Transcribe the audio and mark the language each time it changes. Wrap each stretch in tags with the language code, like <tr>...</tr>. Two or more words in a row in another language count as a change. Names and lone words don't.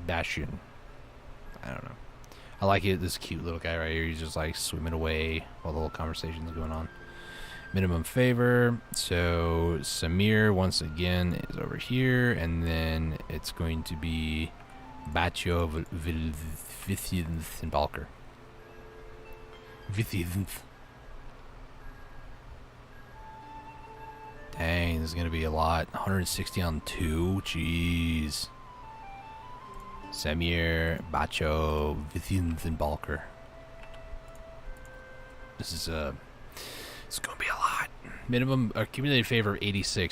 <en>I don't know. I like it. This cute little guy right here. He's just like swimming away while the whole conversation's going on. Minimum favor. So Samir once again is over here, and then it's going to be Bacho, Vithuns, and Balker. Vithuns. Dang, this is going to be a lot. 160 on 2. Jeez. Samir, Bacho, Vithuns, and Balker. This is it's going to be a lot. Minimum accumulated favor of 86.</en>